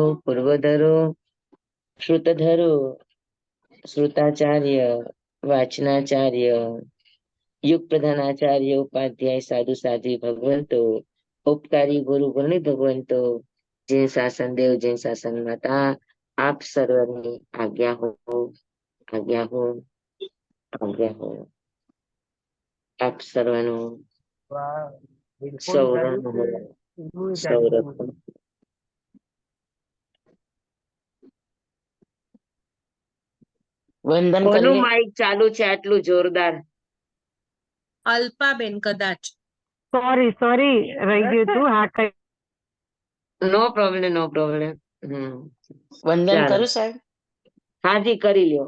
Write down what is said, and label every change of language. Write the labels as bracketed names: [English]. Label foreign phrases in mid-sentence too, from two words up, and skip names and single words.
[Gujarati] પૂર્વધરો શ્રુતધરો શ્રુતાચાર્ય વાચનાચાર્ય યુગ પ્રધાનાચાર્ય ઉપાધ્યાય સાધુ સાધ્વી ભગવંતો ઉપકારી ગુરુ ગુણી ભગવંતો જૈન શાસન દેવ જૈન શાસન માતા આપ સર્વની આજ્ઞા હો આજ્ઞા હો આજ્ઞા હો આપ સર્વનુ સૌરણ હો સૌરભ વંદન કોનું કરીએ. માઇક ચાલુ છે આટલું જોરદાર? અલ્પાબેન કદાચ. સોરી રહી ગયું તું. હા, કઈ [English] No problem, no problem. [Gujarati] વંદન ચાલો. કરું સાહેબ. હાજી, કરી લ્યો.